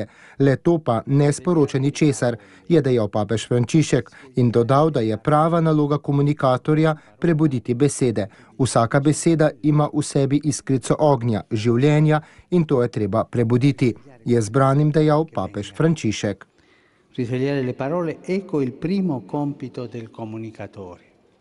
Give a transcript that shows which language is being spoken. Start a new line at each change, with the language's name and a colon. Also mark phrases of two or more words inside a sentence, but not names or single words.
Slovenian: Le to pa ne sporoča ničesar, je dejal papež Frančišek in dodal, da je prava naloga komunikatorja prebuditi besede. Vsaka beseda ima v sebi iskrico ognja, življenja in to je treba prebuditi, je zbranim dejal papež Frančišek.
Italian: Risvegliare le parole, ecco il primo compito del comunicatore.